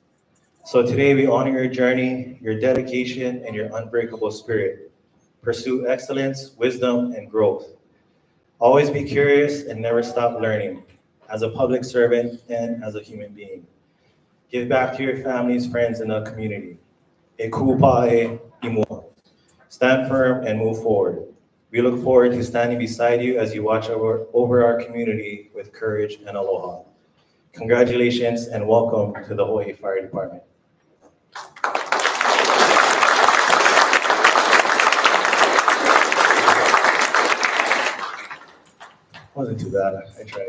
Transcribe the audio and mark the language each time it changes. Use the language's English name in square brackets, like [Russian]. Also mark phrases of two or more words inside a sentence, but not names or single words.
[English] So today we honor your journey, your dedication, and your unbreakable spirit. Pursue excellence, wisdom, and growth. Always be curious and never stop learning, as a public servant and as a human being. Give back to your families, friends, and the community. [Hawaiian] E ku pae imua. [English] Stand firm and move forward. We look forward to standing beside you as you watch over our community with courage and aloha. Congratulations and welcome to the Hawaii Fire Department. Wasn't too bad. I tried.